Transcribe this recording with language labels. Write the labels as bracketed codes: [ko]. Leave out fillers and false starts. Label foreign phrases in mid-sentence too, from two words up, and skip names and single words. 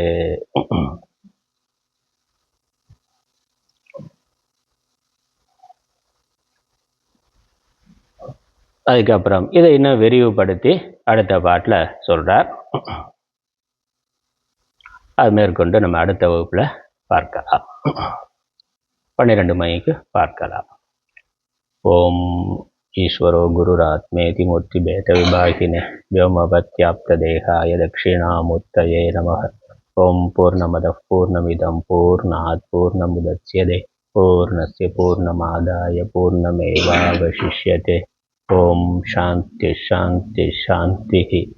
[ta] அதுக்கப்புறம் இதை இன்னும் விரிவுபடுத்தி அடுத்த பாட்டில் சொல்றார். அது மேற்கொண்டு நம்ம அடுத்த வகுப்புல பார்க்கலாம். 12 மணிக்கு பார்க்கலாம். [sa] ॐ ईश्वरो गुरुरात्मेति मूर्ति भेद विभागिने व्योमवत्याप्त देहाय दक्षिणामूर्तये नमः. ॐ पूर्णमदः पूर्णमिदं पूर्णात् पूर्णमुदच्यते पूर्णस्य पूर्णमादाय पूर्णमेवावशिष्यते. ॐ शान्ति शान्ति शान्ति.